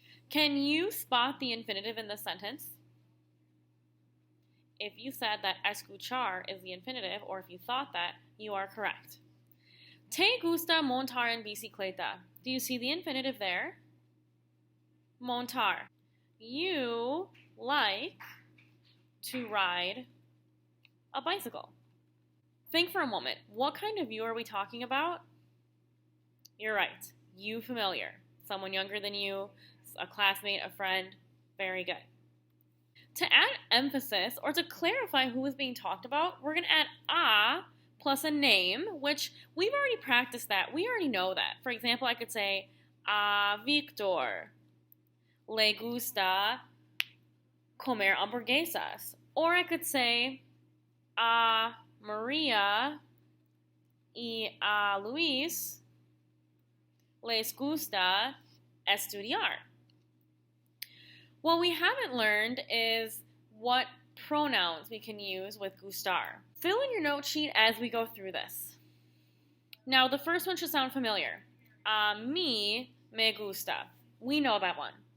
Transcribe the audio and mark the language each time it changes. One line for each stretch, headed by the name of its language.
English: Can you spot the infinitive in this sentence? If you said that escuchar is the infinitive, or if you thought that, you are correct.
Spanish: Te gusta montar en bicicleta.
English: Do you see the infinitive there? Montar. You like to ride a bicycle. Think for a moment. What kind of you are we talking about? You're right. You familiar. Someone younger than you, a classmate, a friend. Very good. To add emphasis or to clarify who is being talked about, we're going to add a plus a name, which we've already practiced that. We already know that. For example, I could say,
Spanish: a Victor le gusta comer hamburguesas.
English: Or I could say, a Maria
Spanish: Maria y a Luis les gusta estudiar.
English: What we haven't learned is what pronouns we can use with gustar. Fill in your note sheet as we go through this. Now, the first one should sound familiar.
Spanish: A mí me gusta.
English: We know that one.